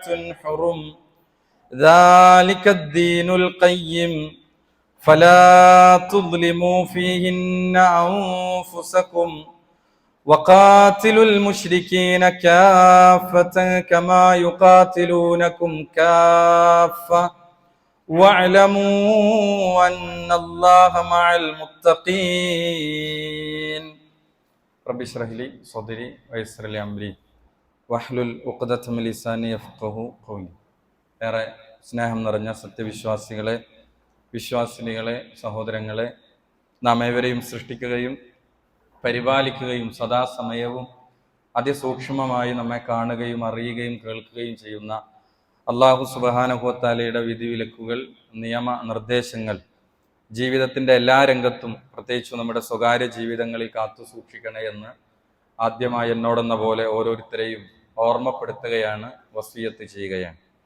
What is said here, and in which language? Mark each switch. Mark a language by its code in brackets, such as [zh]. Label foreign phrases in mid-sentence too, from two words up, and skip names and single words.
[ar] حرم ذلك الدين القيم فلا تظلموا فيهن أنفسكم وقاتلوا المشركين كافة كما يقاتلونكم كافة واعلموا أن الله مع المتقين. رب اشرح لي صدري ويسر لي أمري واحلل عقدة من لساني يفقهوا قولي. [ml] ഏറെ സ്നേഹം നിറഞ്ഞ സത്യവിശ്വാസികളെ, വിശ്വാസിനികളെ, സഹോദരങ്ങളെ, നാം ഏവരെയും സൃഷ്ടിക്കുകയും പരിപാലിക്കുകയും സദാസമയവും അതിസൂക്ഷ്മമായി നമ്മെ കാണുകയും അറിയുകയും കേൾക്കുകയും ചെയ്യുന്ന [ar] الله سبحانه و [ml] തആലയുടെ വിധിവിലക്കുകൾ, നിയമ നിർദ്ദേശങ്ങൾ ജീവിതത്തിൻ്റെ എല്ലാ രംഗത്തും പ്രത്യേകിച്ച് നമ്മുടെ സ്വകാര്യ ജീവിതങ്ങളിൽ കാത്തു സൂക്ഷിക്കണേ എന്ന് ആദ്യമായി എന്നോടെന്ന പോലെ ഓരോരുത്തരെയും ഓർമ്മപ്പെടുത്തുകയാണ്, വസിയത്ത് ചെയ്യുകയാണ്.